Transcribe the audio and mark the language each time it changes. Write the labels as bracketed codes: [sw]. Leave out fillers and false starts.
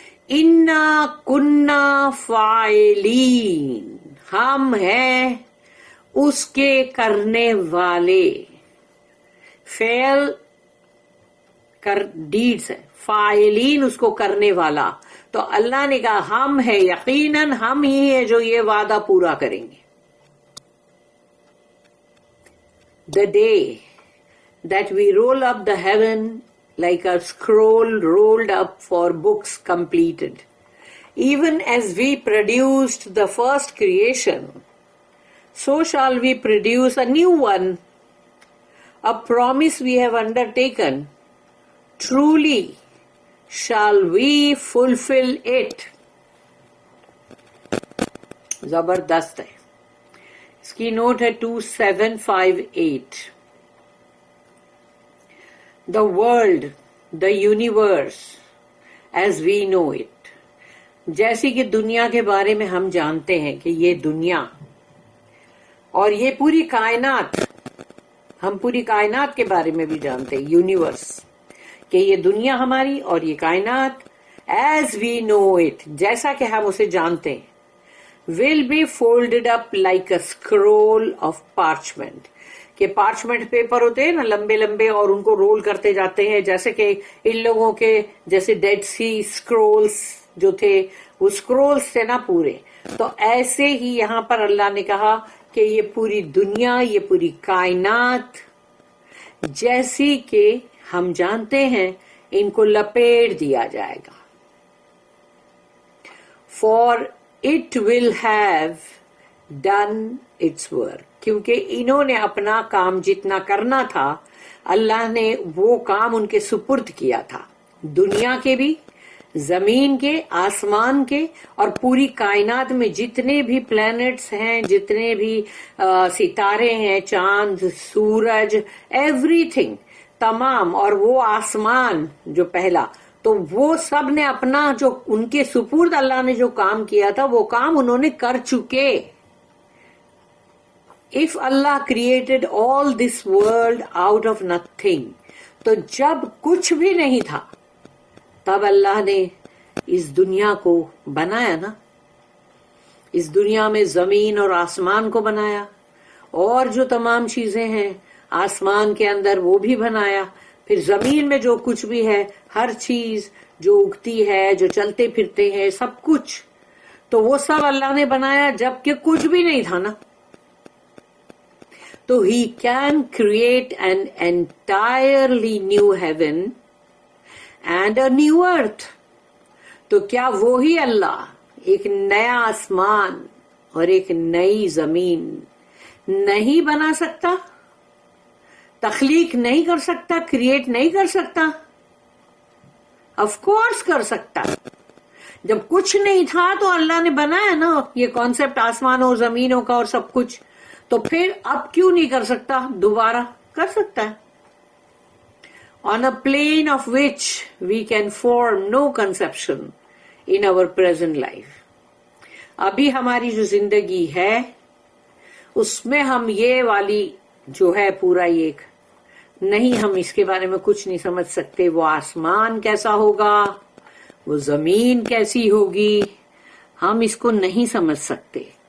[ur] انا کنا فاعلین، ہم ہیں اس کے کرنے والے، فعل کر ڈیڈز ہے، فاعلین اس کو کرنے والا، تو اللہ نے کہا ہم ہے، یقیناً ہم ہی ہے جو یہ وعدہ پورا کریں گے۔ [en] The day, that we roll up the heaven like a scroll rolled up for books completed. Even as we produced the first creation, so shall we produce a new one, a promise we have undertaken. Truly shall we fulfill it. [ur] زبردست ہے. اس کی note ہے 2758. [en] The world, the universe, as we know it. [ur] جیسی کہ دنیا کے بارے میں ہم جانتے ہیں کہ یہ دنیا اور یہ پوری کائنات، ہم پوری کائنات کے بارے میں بھی جانتے ہیں، یونیورس، کہ یہ دنیا ہماری اور یہ کائنات [en] as we know it، [ur] جیسا کہ ہم اسے جانتے ہیں، [en] will be folded up like a scroll of parchment. [ur] کہ پارچمنٹ پیپر ہوتے ہیں نا لمبے لمبے، اور ان کو رول کرتے جاتے ہیں، جیسے کہ ان لوگوں کے جیسے ڈیڈ سی اسکرولز جو تھے، وہ اسکرولز تھے نا پورے. تو ایسے ہی یہاں پر اللہ نے کہا کہ یہ پوری دنیا، یہ پوری کائنات جیسی کہ ہم جانتے ہیں، ان کو لپیٹ دیا جائے گا. [en] For it will have done its work. [ur] کیونکہ انہوں نے اپنا کام جتنا کرنا تھا، اللہ نے وہ کام ان کے سپرد کیا تھا، دنیا کے بھی، زمین کے، آسمان کے، اور پوری کائنات میں جتنے بھی پلانٹس ہیں، جتنے بھی ستارے ہیں، چاند، سورج، ایوری تھنگ، تمام، اور وہ آسمان جو پہلا، تو وہ سب نے اپنا جو ان کے سپرد اللہ نے جو کام کیا تھا وہ کام انہوں نے کر چکے. [en] If Allah created all this world out of nothing، [ur] تو جب کچھ بھی نہیں تھا تب اللہ نے اس دنیا کو بنایا نا. اس دنیا میں زمین اور آسمان کو بنایا، اور جو تمام چیزیں ہیں آسمان کے اندر وہ بھی بنایا، پھر زمین میں جو کچھ بھی ہے، ہر چیز جو اگتی ہے، جو چلتے پھرتے ہیں، سب کچھ، تو وہ سب اللہ نے بنایا جبکہ کچھ بھی نہیں تھا نا. [en] تو He can create an entirely new heaven and a new earth. [ur] تو کیا وہی اللہ ایک نیا آسمان اور ایک نئی زمین نہیں بنا سکتا؟ تخلیق نہیں کر سکتا؟ کریٹ نہیں کر سکتا؟ آف کورس کر سکتا. جب کچھ نہیں تھا تو اللہ نے بنایا نا یہ کانسیپٹ آسمانوں زمینوں کا اور سب کچھ، تو پھر اب کیوں نہیں کر سکتا؟ دوبارہ کر سکتا ہے. [en] On a plane of which we can form no conception in our present life. [ur] ابھی ہماری جو زندگی ہے اس میں ہم یہ والی جو ہے پورا ایک نہیں، ہم اس کے بارے میں کچھ نہیں سمجھ سکتے. وہ آسمان کیسا ہوگا، وہ زمین کیسی ہوگی، ہم اس کو نہیں سمجھ سکتے.